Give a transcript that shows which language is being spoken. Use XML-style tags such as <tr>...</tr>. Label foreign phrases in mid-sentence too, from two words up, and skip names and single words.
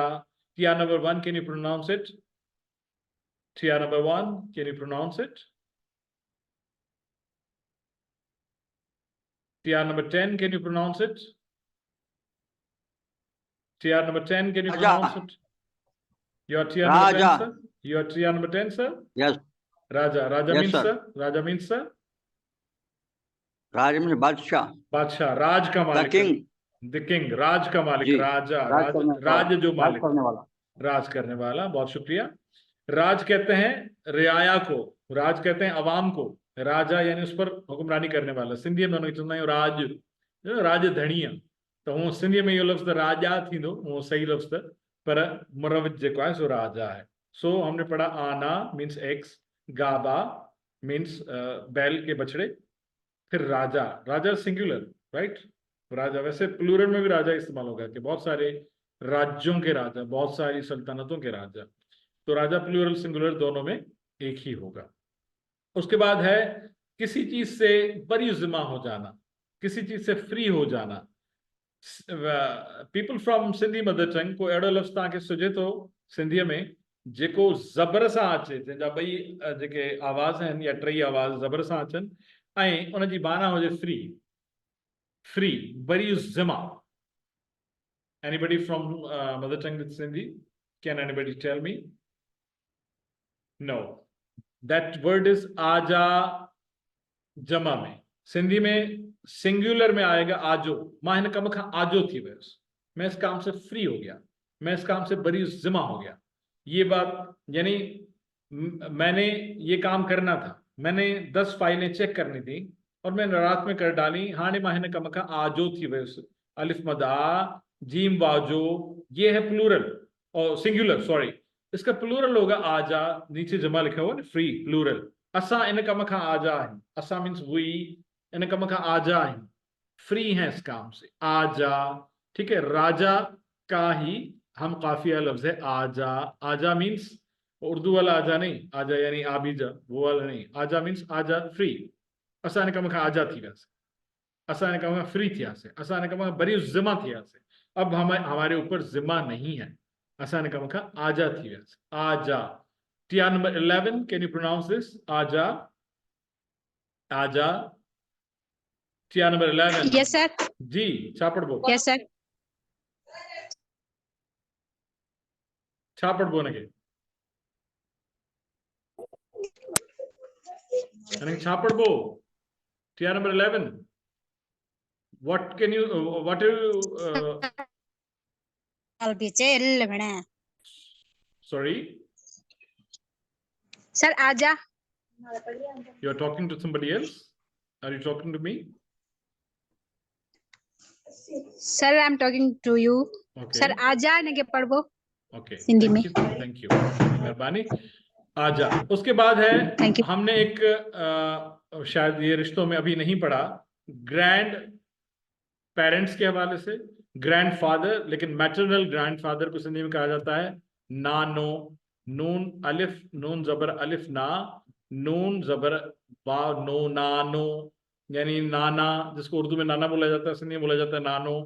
<en>Tia number 1, can you pronounce it? Tia number 1, can you pronounce it? Tia number 10, can you pronounce it? Tia number 10, can you pronounce it? Your Tia number 10, sir? Your Tia number 10, sir? Yes. Raja. Raja Yes, means sir. sir? Raja means sir?</en> <hi>राज में बादशाह. बादशाह. राज का मालिक.</hi> <en>The king. The king.</en> <hi>राज का मालिक. राजा.</hi> <sd>राज जो मालिक.</sd> <hi>करने वाला. राज करने वाला. बहुत शुक्रिया. राज कहते हैं रियाया को. राज कहते हैं अवाम को. राजा यानी उस पर हुक्मरानी करने वाला. सिंधी में उन्होंने राज, राजधणीअ.</hi> <sd>तो हूँ सिंधी में इहो लफ़्ज़ राजा थींदो,</sd> <hi>वो सही लफ़्ज़ है,</hi> <sd>पर मुरवज जेको है सो राजा है.</sd> <hi>सो हमने पढ़ा आना</hi> <en>means ox,</en> <hi>गाबा मीन्स बैल के बछड़े, फिर राजा. राजा</hi> <en>singular, right.</en> <hi>राजा वैसे प्लूरल में भी राजा इस्तेमाल होगा कि बहुत सारे राज्यों के राजा, बहुत सारी सल्तनतों के राजा. तो राजा</hi> <en>plural singular</en> <hi>दोनों में एक ही होगा. उसके बाद है किसी चीज से बरी जिम्मा हो जाना, किसी चीज से फ्री हो जाना.</hi> <en>people from Sindhi mother tongue</en> <sd>को अहिड़ो लफ़्ज़ तव्हांखे सुझे थो सिंधीअ में जेको ज़बर सां अचे, जंहिंजा ॿई जेके आवाज़ आहिनि या टई आवाज़ ज़बर सां अचनि ऐं उनजी माना हुजे फ्री. फ्री, बरी ज़िमा.</sd> <en>Anybody from mother tongue with Sindhi? Can anybody tell me? No. That word is आजा.</en> <hi>जमा में सिंधी में सिंगुलर में आएगा आजो.</hi> <sd>मां हिन कम खां आजो थी वियुसि,</sd> <hi>मैं इस काम से फ्री हो गया, मैं इस काम से बरी जिम्मा हो गया. ये बात यानी मैंने ये काम करना था, मैंने 10 फाइलें चेक करनी थी और मैंने रात में कर डाली.</hi> <sd>हाणे मां हिन कम खां आजो थी वियुसि. अलिफ मदा जीम वाजो,</sd> <hi>ये है प्लूरल और सिंगुलर. सॉरी, इसका प्लूरल होगा आजा. नीचे जमा लिखा हुआ ना,</hi> <en>free plural.</en> <sd>असा इन कम खां आजा है. असा</sd> <en>means we</en> <sd>इन कम खां आजा है,</sd> <hi>फ्री हैं इस काम से. आजा, ठीक है. राजा का ही हम काफिया लफ्ज है आजा. आजा मीन्स उर्दू वाला आजा नहीं, आजा यानी आबीजा, वो वाला नहीं. आजा मीन्स आजा, फ्री.</hi> <sd>असा इन कम खां आजा थी वियासीं, असा इन कम खां फ्री थियासीं, असा इन कम खां बरी जिम्मा थियासीं.</sd> <hi>अब हमारे ऊपर जिम्मा नहीं है,</hi> <sd>असा इन कम खां आजा थी वियासीं. आजा.</sd> <en>Tia number 11, can you pronounce this? आजा. आजा. Tia number 11. Yes, sir.</en> <sd>जी, छा पढ़बो?</sd> <en>Yes, sir.</en> <sd>छा पढ़बो हुनखे? हिनखे छा पढ़बो?</sd> <en>Tia number 11. What can you what do you sorry? Sir, आजा. You are talking to somebody else? Are you talking to me? Sir, I'm talking to you. Okay.</en> <sd>Sir, आजा ने के पढ़बो.</sd> <en>Okay.</en> <hi>हिंदी में.</hi> <en>Thank you.</en> <hi>मेहरबानी. आजा. उसके बाद है हमने एक शायद ये रिश्तों में अभी नहीं पढ़ा,</hi> <en>grand parents</en> <hi>के हवाले से, ग्रैंडफादर, लेकिन</hi> <en>maternal grandfather</en> <hi>को सिंधी में कहा जाता है नानो, नून अलिफ, नून जबर अलिफ ना, नून जबर बा नो, नानो, यानी नाना, जिसको उर्दू में नाना बोला जाता है, सिंधी में बोला जाता है नानो।</hi>